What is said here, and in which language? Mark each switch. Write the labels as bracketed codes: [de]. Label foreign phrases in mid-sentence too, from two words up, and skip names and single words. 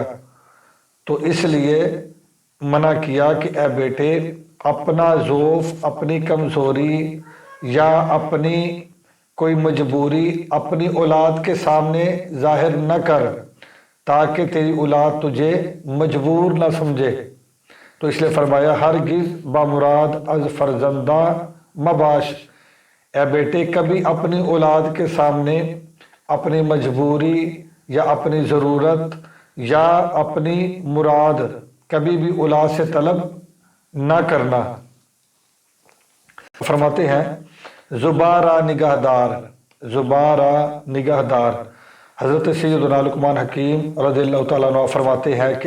[ur] تو اس لیے منع کیا کہ اے بیٹے اپنا ضعف، اپنی کمزوری یا اپنی کوئی مجبوری اپنی اولاد کے سامنے ظاہر نہ کر، تاکہ تیری اولاد تجھے مجبور نہ سمجھے۔ تو اس لیے فرمایا [fa] ہرگز بامراد از فرزندہ مباش، [ur] اے بیٹے کبھی اپنی اولاد کے سامنے اپنی مجبوری یا اپنی ضرورت یا اپنی مراد کبھی بھی اولاد سے طلب نہ کرنا۔ فرماتے ہیں [fa] زبارہ نگہدار، زبارہ نگہدار، [ur] حضرت سیدنا لقمان حکیم رضی اللہ تعالیٰ عنہ فرماتے ہیں کہ